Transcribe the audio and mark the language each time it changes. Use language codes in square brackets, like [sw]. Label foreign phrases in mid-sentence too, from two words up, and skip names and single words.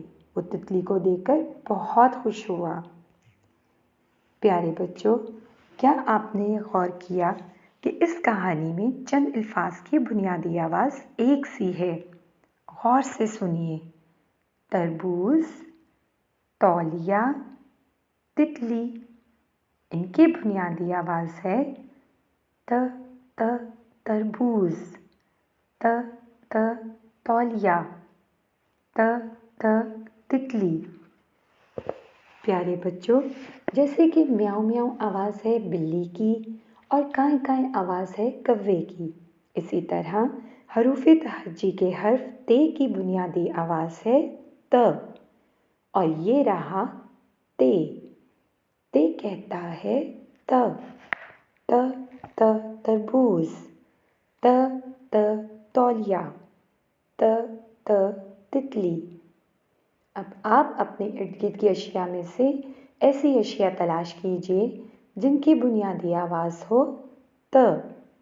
[ur] وہ تتلی کو دیکھ کر بہت خوش ہوا۔ پیارے بچوں، کیا آپ نے غور کیا کہ اس کہانی میں چند الفاظ کی بنیادی آواز ایک سی ہے? غور سے سنیے۔ تربوز، تولیہ، تتلی. ان کی بنیادی آواز ہے ت ت تربوز، ت ت تولیہ، ت ت تتلی. پیارے بچوں، جیسے کہ میاؤں میاؤں آواز ہے بلی کی اور کائیں کائیں آواز ہے کوے کی، اسی طرح حروف تہجی کے حرف تے کی بنیادی آواز ہے ت. اور یہ رہا تے۔ تے کہتا ہے ت ت ت تربوز، ت ت تولیہ، ت ت تتلی. اب آپ اپنے ارد گرد کی اشیا میں سے ایسی اشیا تلاش کیجیے جن کی بنیادی آواز ہو ت.